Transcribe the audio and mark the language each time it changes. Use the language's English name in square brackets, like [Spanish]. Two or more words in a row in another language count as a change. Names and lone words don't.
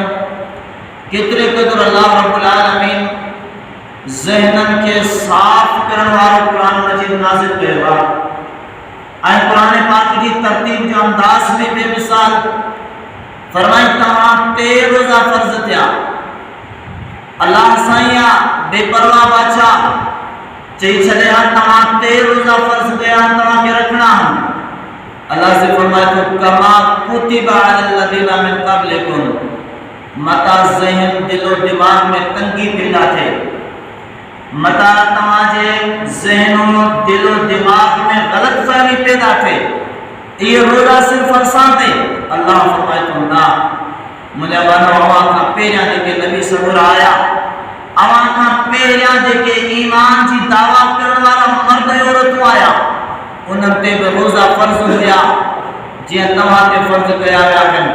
[Sindhi] केतिरे क़दुरु अल्लाह [Arabic] ربّ العالمين [Sindhi] ज़हननि खे साफ़ करण वारो क़ुरान मजीद नाज़िल कयो आहे ऐं क़ुरान पाक जी तरतीब जो अंदाज़ में बेमिसाल फरमाई तव्हां 3 रोज़ा फ़र्ज़ थिया। अल्लाह साईं बेपरवाह बादशाह चई छॾिया तव्हां 3 रोज़ा फ़र्ज़ कया, तव्हांखे रखणा आहिनि। अल्लाह से फरमाए थो [Arabic] كما كتب على الذين من قبلكم, [Sindhi] मता ज़हन दिलो दिमाग में तंगी पैदा थिए, मता तव्हांजे ज़हनो दिलो दिमाग में ग़लतफ़हमी पैदा थिए, ये रोज़ा सिर्फ़ असां ते। अल्लाह फरमाए थो न, मुंहिंजा बानो अवां खां पहिरियां जेके नबी सबूर आया, अवां खां पहिरियां जेके ईमान जी दावा करण वारा मर्द औरतूं आया, उन्हनि ते बि रोज़ा फ़र्ज़ हुया जीअं तव्हां ते फ़र्ज़ कया विया आहिनि।